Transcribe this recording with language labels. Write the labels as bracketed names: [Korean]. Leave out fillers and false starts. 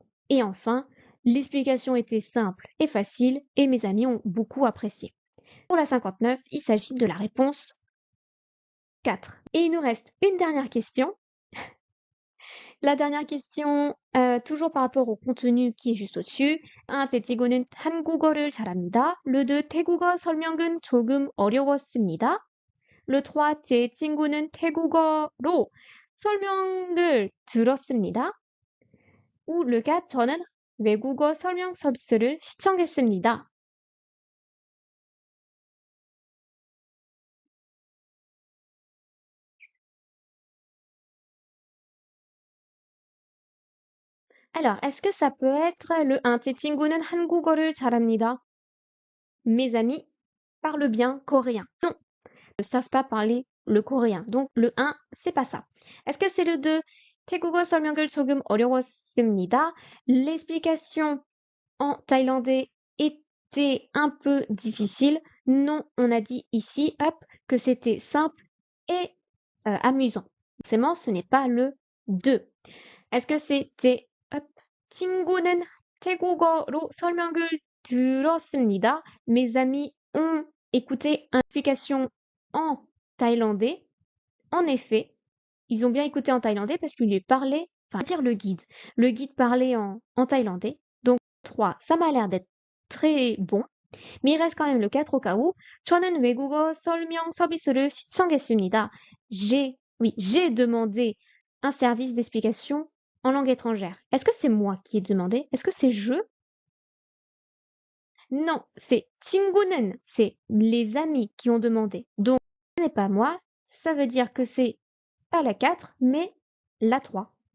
[French] Et enfin, l'explication était simple et facile et mes amis ont beaucoup apprécié. Pour la 59, il s'agit de la réponse 4. Et il nous reste une dernière question. La dernière question, toujours par rapport au contenu qui est juste au-dessus. 1. [Korean] 제 친구는 한국어를 잘합니다. [French] Le 2. [Korean] 태국어 설명은 조금 어려웠습니다. [French] Le 3. [Korean] 제 친구는 태국어로 설명을 들었습니다. [French] ou le 4. [Korean] 저는 외국어 설명 서비스를 시청했습니다. [French] Alors, est-ce que ça peut être le 1? [Korean] 제 친구는 한국어를 잘합니다. [French] Mes amis parlent bien coréen. Non, ils ne savent pas parler le coréen. Donc, le 1, c'est pas ça. Est-ce que c'est le 2? [Korean] 태국어 설명을 조금 어려웠습니다. [French] L'explication en thaïlandais était un peu difficile. Non, on a dit ici, hop, que c'était simple et amusant. Forcément, ce n'est pas le 2. Est-ce que c'était hop, [Korean] 친구는 태국어로 설명을 들었습니다. [French] Mes amis ont écouté une explication en thaïlandais. En effet, ils ont bien écouté en thaïlandais parce qu'il lui parlait, enfin dire le guide. Le guide parlait en thaïlandais. Donc 3, ça m'a l'air d'être très bon. Mais il reste quand même le 4 au cas où. [Korean] 저는 외국어 설명 서비스를 신청했습니다. [French] J'ai demandé un service d'explication en langue étrangère. Est-ce que c'est moi qui ai demandé? Est-ce que c'est je? Non, c'est [Korean] 친구는, [French] c'est les amis qui ont demandé. Donc, ce n'est pas moi, ça veut dire que c'est pas la 4, mais la 3.